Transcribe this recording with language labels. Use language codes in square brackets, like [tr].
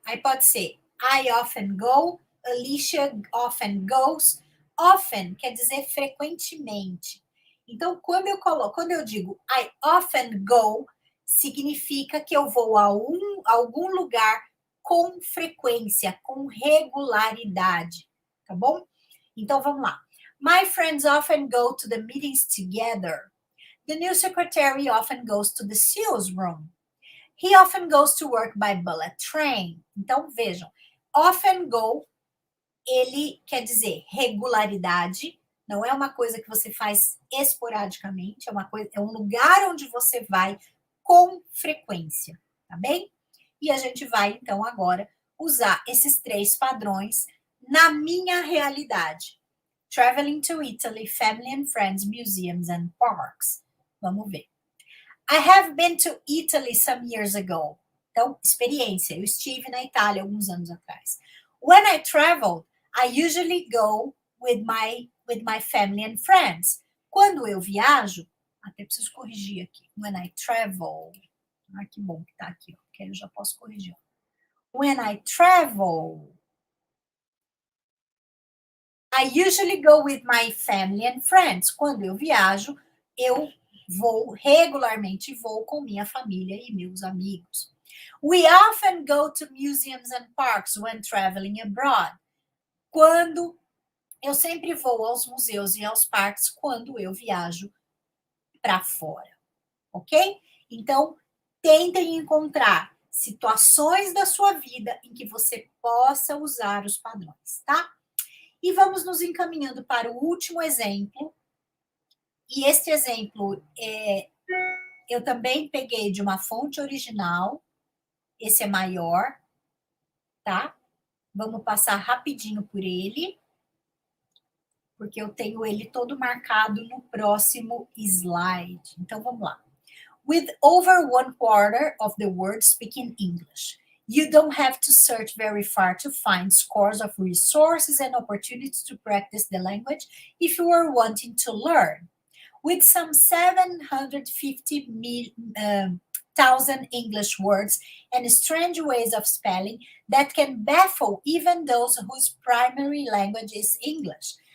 [pt] Aí pode ser [en] I often go, Alicia often goes. [pt] Often quer dizer frequentemente. Então, quando eu digo [en] I often go, [pt] significa que eu vou a algum lugar com frequência, com regularidade, tá bom? Então, vamos lá. [en] My friends often go to the meetings together. The new secretary often goes to the sales room. He often goes to work by bullet train. [pt] Então, vejam, often go, ele quer dizer regularidade, não é uma coisa que você faz esporadicamente, é um lugar onde você vai com frequência, tá bem? E a gente vai, então, agora usar esses três padrões na minha realidade. [en] Traveling to Italy, family and friends, museums and parks. [pt] Vamos ver. [en] I have been to Italy some years ago. [pt] Então, experiência. Eu estive na Itália alguns anos atrás. [en] When I travel, I usually go with my family and friends. [pt] Quando eu viajo, até preciso corrigir aqui. [en] When I travel. [pt] Ah, que bom que tá aqui, ó, porque eu já posso corrigir. [en] When I travel, I usually go with my family and friends. [pt] Quando eu viajo, eu regularmente vou com minha família e meus amigos. [en] We often go to museums and parks when traveling abroad. [pt] Eu sempre vou aos museus e aos parques quando eu viajo para fora, ok? Então, tentem encontrar situações da sua vida em que você possa usar os padrões, tá? E vamos nos encaminhando para o último exemplo. E este exemplo eu também peguei de uma fonte original. Esse é maior, tá? Vamos passar rapidinho por ele, porque eu tenho ele todo marcado no próximo slide. Então, vamos lá. [en] With over 1/4 of the world speaking English, you don't have to search very far to find scores of resources and opportunities to practice the language if you are wanting to learn. With some 750,000 English words and strange ways of spelling that can baffle even those whose primary language is English.